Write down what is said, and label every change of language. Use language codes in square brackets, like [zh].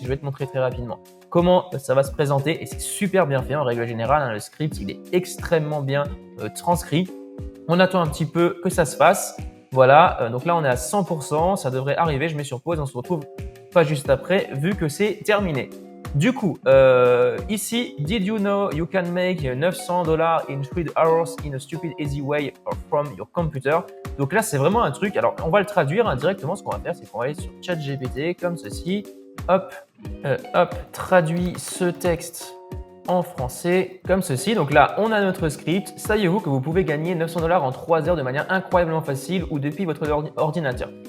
[fr] Je vais te montrer très rapidement comment ça va se présenter et c'est super bien fait en règle générale. Le script, il est extrêmement bien transcrit. On attend un petit peu que ça se fasse. Voilà, donc là on est à 100%, ça devrait arriver, je mets sur pause, on se retrouve pas juste après vu que c'est terminé. Du coup, ici, [en] did you know you can make $900 in 3 hours in a stupid easy way from your computer? [fr] Donc là, c'est vraiment un truc. Alors, on va le traduire directement. Ce qu'on va faire, c'est qu'on va aller sur ChatGPT comme ceci. Hop, traduit ce texte en français comme ceci. Donc là, on a notre script. Saviez-vous que vous pouvez gagner $900 en 3 heures de manière incroyablement facile ou depuis votre ordinateur?